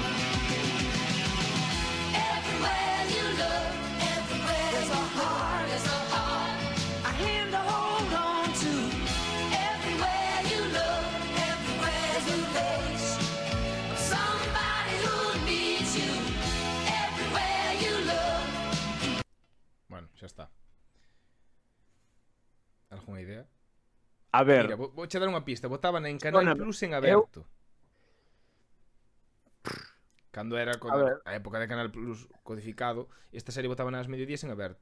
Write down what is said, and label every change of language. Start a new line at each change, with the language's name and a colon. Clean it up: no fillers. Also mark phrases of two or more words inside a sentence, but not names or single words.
English: Everywhere you look, everywhere there's a heart, a hand to hold on to. Everywhere you look, everywhere there's a face, somebody who needs you. Everywhere you look.
Galician: Bueno, xa está. Algúna idea? A ver, Mira, vou che dar unha pista. Botaban en Canal Sóname. Plus en aberto. Cando era A ver. a época de Canal Plus codificado, esta serie botaban ás mediodías en aberto.